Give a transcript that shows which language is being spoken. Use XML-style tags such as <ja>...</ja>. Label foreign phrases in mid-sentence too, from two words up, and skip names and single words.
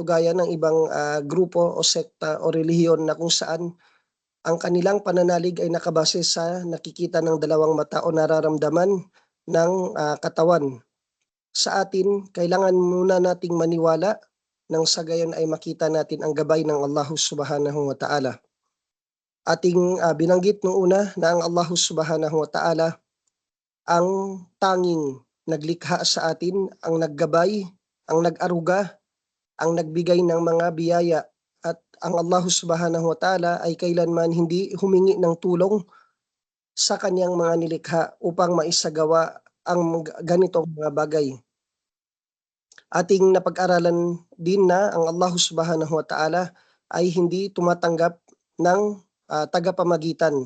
<tl>gaya ng ibang grupo o sekta o relihiyon na kung saan ang kanilang pananalig ay nakabase sa nakikita ng dalawang mata o nararamdaman ng katawan. Sa atin, kailangan muna nating maniwala nang sa gayon ay makita natin ang gabay ng Allah</tl> <ar>سبحانه وتعالى.</ar> <tl>Ating binanggit noong una na ang Allah</tl> <ar>سبحانه وتعالى</ar> <tl>ang tanging naglikha sa atin, ang naggabay, ang nag-aruga, ang nagbigay ng mga biyaya. At ang Allah</tl> <ar>سبحانه وتعالى</ar> <tl>ay kailanman hindi humingi ng tulong sa kanyang mga nilikha upang maisagawa ang ganitong mga bagay. ating napag-aralan din na ang Allah</tl> <ar>سبحانه وتعالى</ar> <tl>ay hindi tumatanggap ng tagapamagitan.</tl>